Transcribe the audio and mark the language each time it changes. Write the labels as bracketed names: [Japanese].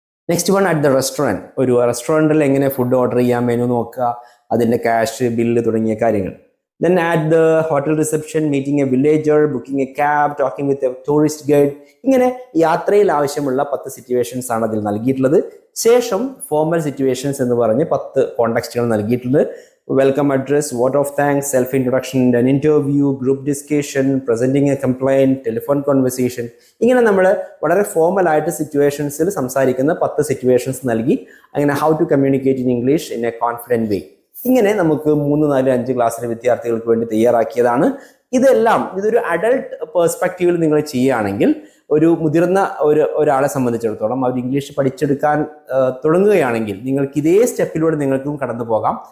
[English] next one at the restaurant, [Malayalam] ഒരു റെസ്റ്റോറൻറ്റിൽ എങ്ങനെ ഫുഡ് ഓർഡർ ചെയ്യാം, മെനു നോക്കുക, അതിൻ്റെ ക്യാഷ് ബില്ല് തുടങ്ങിയ കാര്യങ്ങൾ. [English] Then at the hotel reception meeting a villager, booking a cab, talking with a tourist guide. [Malayalam] ഇങ്ങനെ യാത്രയിൽ ആവശ്യമുള്ള 10 സിറ്റുവേഷൻസ് ആണ് അതിൽ നൽകിയിട്ടുള്ളത്. ശേഷം ഫോർമൽ സിറ്റുവേഷൻസ് എന്ന് പറഞ്ഞ് 10 കോണ്ടെക്സ്റ്റുകൾ നൽകിയിട്ടുണ്ട്. [English] welcome address, vote of thanks, self-introduction, an interview, group discussion, presenting a complaint, telephone conversation. [Malayalam] ഇങ്ങനെ നമ്മൾ വളരെ ഫോമൽ ആയിട്ട് സിറ്റുവേഷൻസിൽ സംസാരിക്കുന്ന 10 സിറ്റുവേഷൻസ് നൽകി അങ്ങനെ [English] How to communicate in English in a confident way. [Malayalam] ഇങ്ങനെ നമുക്ക് 3, 4, 5 ക്ലാസ്സിലെ വിദ്യാർത്ഥികൾക്ക് വേണ്ടി തയ്യാറാക്കിയതാണ്. ഇതൊരു അഡൾട്ട് പേഴ്സ്പെക്റ്റീവിൽ നിങ്ങൾ ചെയ്യുകയാണെങ്കിൽ ഒരു മുതിർന്ന ഒരാളെ സംബന്ധിച്ചിടത്തോളം അവർ ഇംഗ്ലീഷ് പഠിച്ചെടുക്കാൻ തുടങ്ങുകയാണെങ്കിൽ നിങ്ങൾക്ക് ഇതേ സ്റ്റെപ്പിലൂടെ നിങ്ങൾക്കും കടന്നു പോകാം.